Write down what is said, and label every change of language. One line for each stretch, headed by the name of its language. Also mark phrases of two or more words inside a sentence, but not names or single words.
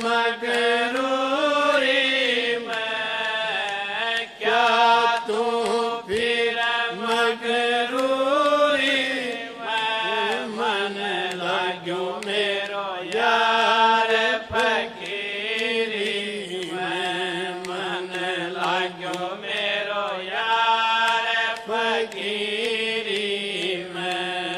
Hindi: मगरूरी में क्या तू फिर मगरूरी में
Nepali: मन लाग्यो मेरो यार फकीरी में मन लाग्यो मेरो यार फकीरी में